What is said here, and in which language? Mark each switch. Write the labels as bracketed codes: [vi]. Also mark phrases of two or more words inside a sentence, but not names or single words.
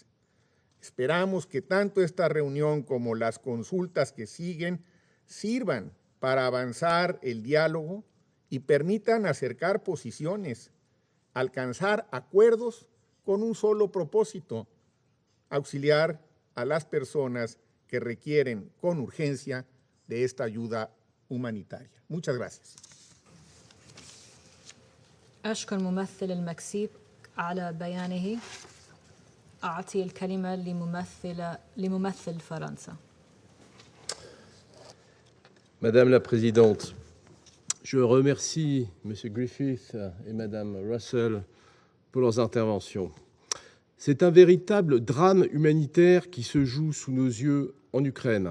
[es] Esperamos que tanto esta reunión como las consultas que siguen sirvan para avanzar el diálogo y permitan acercar posiciones, alcanzar acuerdos con un solo propósito: auxiliar a las personas que requieren con urgencia de esta ayuda humanitaria. Muchas gracias. [ar] أشكر ممثل المكسيك على بيانه. أعطي الكلمة لممثل فرنسا. [fr] Madame la Présidente, je remercie M. Griffiths et Mme Russell pour leurs interventions. C'est un véritable drame humanitaire qui se joue sous nos yeux en Ukraine.